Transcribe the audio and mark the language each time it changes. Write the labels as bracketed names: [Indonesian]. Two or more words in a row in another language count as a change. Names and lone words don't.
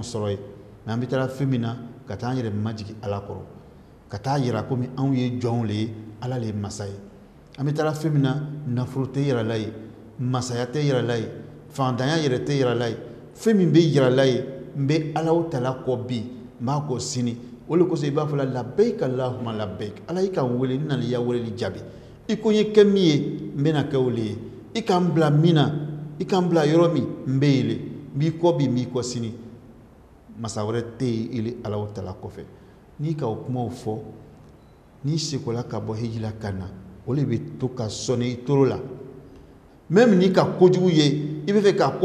[Bambara] sɔrɔ yen mais an bɛ taa fɛn min na ka taa an yɛrɛ majigi ala kɔrɔ ka taa yira komi anw ye jɔnw le ye ala le ye masa ye an bɛ taa fɛn min na nafolo tɛ yira la ye masaya tɛ yira la ye fantanya yɛrɛ tɛ yira la ye fɛn min bɛ yira la ye n bɛ ala tala kɔ bi n b'a kɔ sini o de kosɔn i b'a fɔ la [Arabic] لبيك اللهم لبيك [Bambara] ala i ka n wele n nana i ya weleli jaabi i ko n ye kɛ min ye n bɛna kɛ o le ye i ka n bila min na i ka n bila yɔrɔ min n bɛ yen le n b'i kɔ bi n b'i kɔ sini masa wɛrɛ tɛ yen ili ala tala kɔfɛ n'i ka o kumaw fɔ n'i sekola ka bɔ heji la ka na o de bɛ to ka sɔnni i toro la même n'i ka kojugu ye i bɛ fɛ ka